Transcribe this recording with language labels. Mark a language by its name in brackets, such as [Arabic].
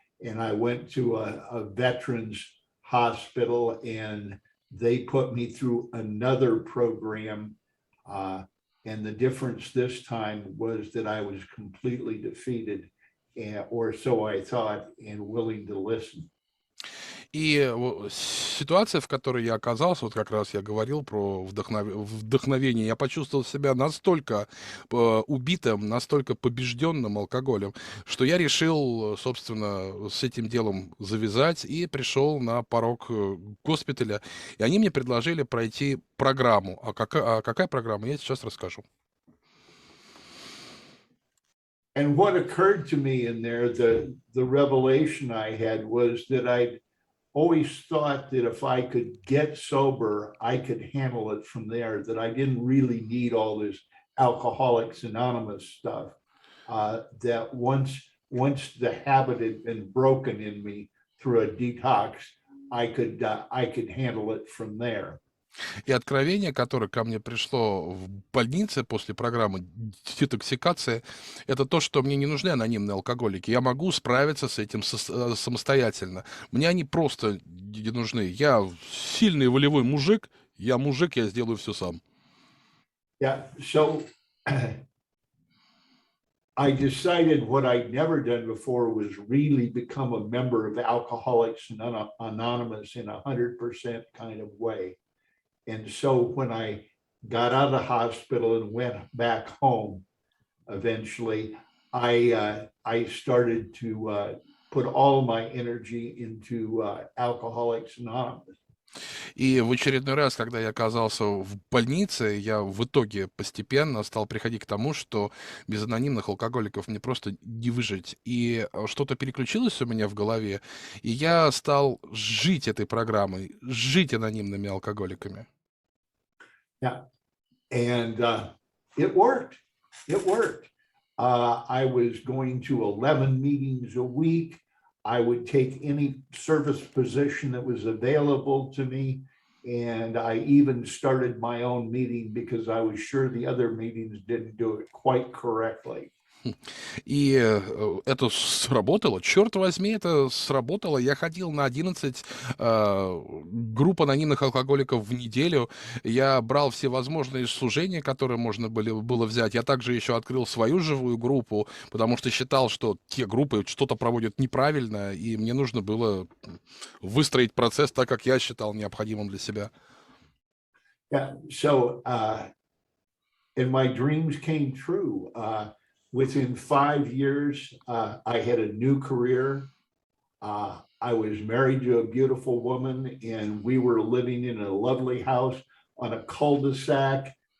[English] And I went to a veterans hospital, and they put me through another program. And the difference this time was that I was completely defeated, or so I thought, and willing to listen. [Russian] И ситуация, в которой я оказался, вот как раз я говорил про вдохновение, я почувствовал себя настолько убитым, настолько побежденным алкоголем, что я решил, собственно, с этим делом завязать и пришел на порог госпиталя. И они мне предложили пройти программу. А какая программа, я сейчас расскажу. [English] And what occurred to me in there, the revelation I had was that I always thought that if I could get sober, I could handle it from there, that I didn't really need all this Alcoholics Anonymous stuff. That once the habit had been broken in me through a detox, I could handle it from there. [Russian] И откровение, которое ко мне пришло в больнице после программы детоксикации, это то, что мне не нужны анонимные алкоголики. Я могу справиться с этим самостоятельно. Мне они просто не нужны. Я сильный волевой мужик, я сделаю все сам. [English] Yeah, so I decided what I'd never done before was really become a member of Alcoholics Anonymous in 100% kind of way. And so when I got out of the hospital and went back home, eventually, I started to put all of my energy into Alcoholics Anonymous. [Russian] И в очередной раз, когда я оказался в больнице, я в итоге постепенно стал приходить к тому, что без анонимных алкоголиков мне просто не выжить. И что-то переключилось у меня в голове, и я стал жить этой программой, жить анонимными алкоголиками. [English] Yeah, and it worked. It worked. I was going to 11 meetings a week. I would take any service position that was available to me. And I even started my own meeting because I was sure the other meetings didn't do it quite correctly. [Russian] И это сработало. Черт возьми, это сработало. Я ходил на 11 групп анонимных алкоголиков в неделю. Я брал все возможные служения, которые можно было взять. Я также еще открыл свою живую группу, потому что считал, что те группы что-то проводят неправильно, и мне нужно было выстроить процесс так, как я считал необходимым для себя. [English] Yeah, so and my dreams came true. Within 5 years, I had a new career. I was married to a beautiful woman, and we were living in a lovely house on a cul-de-sac.